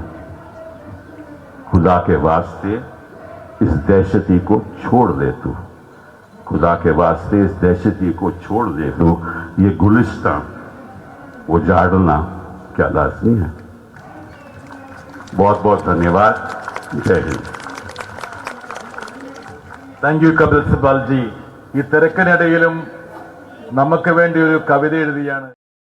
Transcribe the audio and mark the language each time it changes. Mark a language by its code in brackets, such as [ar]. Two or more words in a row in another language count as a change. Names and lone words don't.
[hi] खुदा के वास्ते इस दहशती को छोड़ दे तू, खुदा के वास्ते इस दहशती को छोड़ दे तू। ये गुलिस्तान उजाड़ना क्या लाजमी है। बहुत बहुत धन्यवाद। जय हिंद। [en] thank you [ml] കപിൽ സിബാൽജി. ഈ തിരക്കിനിടയിലും നമുക്ക് വേണ്ടി ഒരു കവിത എഴുതിയാണ്